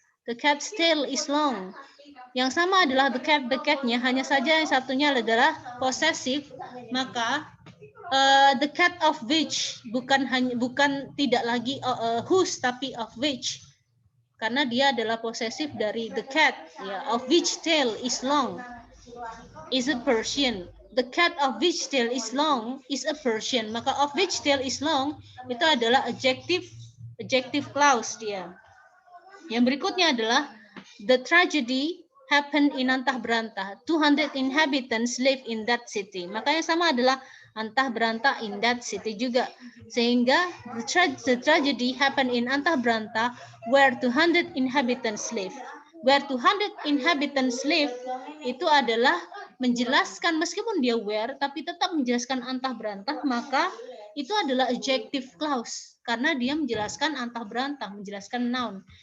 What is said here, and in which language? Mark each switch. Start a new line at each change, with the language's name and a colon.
English: The cat's tail is long.
Indonesian: Yang sama adalah the cat-nya, hanya saja yang satunya adalah possessive, maka the cat of which bukan tidak lagi whose tapi of which, karena dia adalah posesif dari the cat ya,
English: of which tail is long is a Persian. The cat of which tail is long is a Persian, maka of which tail is long
Indonesian: itu adalah
English: adjective clause dia.
Indonesian: Yang berikutnya adalah
English: the tragedy happened in Antah Berantah. 200 inhabitants live in that city.
Indonesian: Maka yang sama adalah Antah Berantah
English: in that city
Indonesian: juga.
English: Sehingga the tragedy happened in Antah Berantah where 200 inhabitants live. Where 200 inhabitants live
Indonesian: itu adalah menjelaskan, meskipun dia where tapi tetap menjelaskan Antah Berantah, maka itu adalah adjective clause karena dia menjelaskan Antah Berantah, menjelaskan noun.